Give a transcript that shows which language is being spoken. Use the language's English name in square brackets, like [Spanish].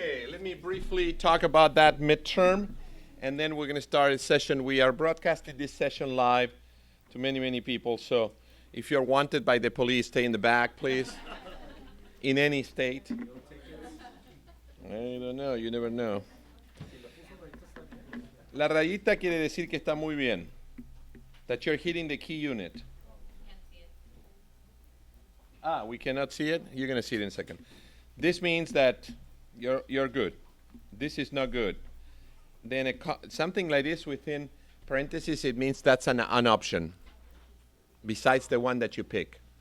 [English] let me briefly talk about that midterm, and then we're going to start a session. We are broadcasting this session live to many, many people. So if you're wanted by the police, stay in the back, please. In any state. I don't know, you never know. [Spanish] La rayita quiere decir que está muy bien. [English] That you're hitting the key unit. Ah, we cannot see it? You're going to see it in a second. This means that you're good. This is not good. Then something like this within parentheses, it means that's an option, besides the one that you pick.